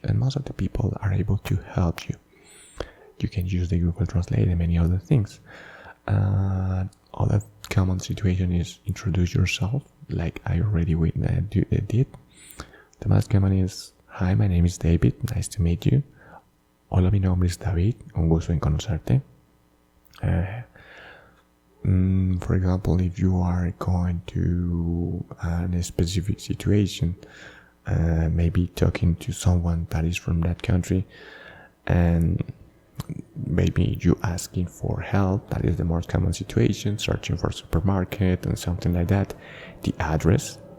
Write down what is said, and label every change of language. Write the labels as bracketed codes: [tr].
[en] And most of the people are able to help you. You can use the Google Translate and many other things. Other common situation is introduce yourself, like I already did. The most common is, hi, my name is David, nice to meet you. [es] Hola, mi nombre es David, un gusto en conocerte. [en] For example, if you are going to a specific situation, maybe talking to someone that is from that country, and maybe you asking for help, that is the most common situation, searching for supermarket and something like that, the address.